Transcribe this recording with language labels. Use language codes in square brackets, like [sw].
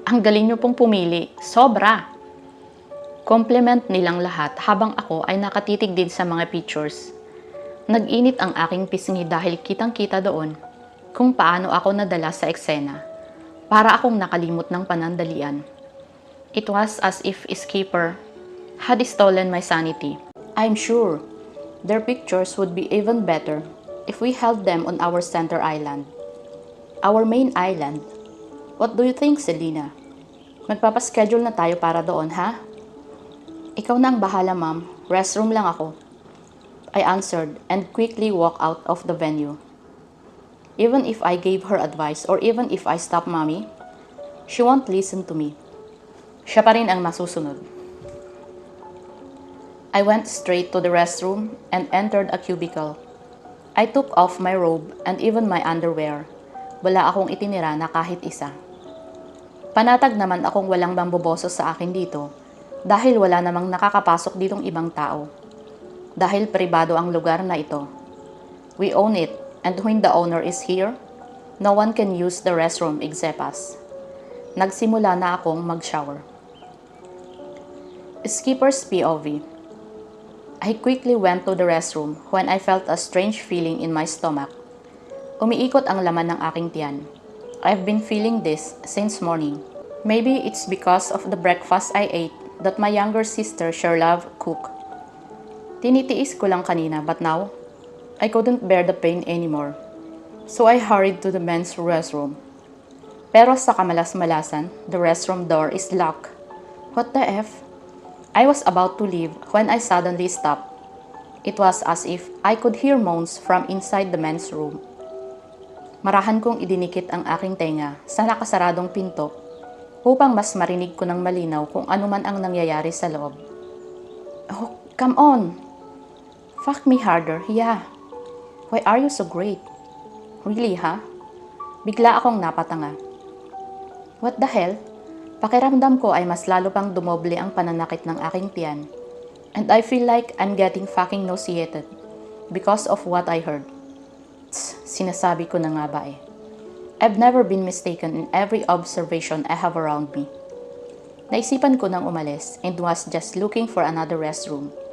[tl] Ang galing niyo pong pumili. Sobra! Compliment nilang lahat habang ako ay nakatitig din sa mga pictures. Nag-init ang aking pisngi dahil kitang-kita doon kung paano ako nadala sa eksena. Para akong nakalimot ng panandalian. [en] It was as if Skipper had stolen my sanity. I'm sure Their pictures would be even better if we held them on our center island. Our main island. What do you think, Selena? [tl] Magpapaschedule na tayo para doon, ha? Ikaw na ang bahala, ma'am. Restroom lang ako. [en] I answered and quickly walked out of the venue. Even if I gave her advice or even if I stopped mommy, she won't listen to me. [tl] Siya pa rin ang masusunod. [en] I went straight to the restroom and entered a cubicle. I took off my robe and even my underwear. [tl] Wala akong itinira na kahit isa. Panatag naman akong walang bamboboso sa akin dito dahil wala namang nakakapasok ditong ibang tao. Dahil pribado ang lugar na ito. [en] We own it, and when the owner is here, no one can use the restroom except us. [tl] Nagsimula na akong mag-shower. Skipper's POV. [en] I quickly went to the restroom when I felt a strange feeling in my stomach. [tl] Umiikot ang laman ng aking tiyan. [en] I've been feeling this since morning. Maybe it's because of the breakfast I ate that my younger sister sure loved cook. [tl] Tinitiis ko lang kanina [en] but now, I couldn't bear the pain anymore. So I hurried to the men's restroom. [tl] Pero sa kamalas-malasan, [en] the restroom door is locked. What the F? I was about to leave when I suddenly stopped. It was as if I could hear moans from inside the men's room. [tl] Marahan kong idinikit ang aking tenga sa nakasaradong pinto upang mas marinig ko ng malinaw kung ano man ang nangyayari sa loob. [en] Oh, come on! Fuck me harder, yeah. Why are you so great? Really, ha? [tl] Bigla akong napatanga. [en] What the hell? [tl] Pakiramdam ko ay mas lalo pang dumoble ang pananakit ng aking tiyan. [en] And I feel like I'm getting fucking nauseated because of what I heard. [tl] Sinasabi ko na nga ba eh. [en] I've never been mistaken in every observation I have around me. [tl] Naisipan ko nang umalis [en] and was just looking for another restroom.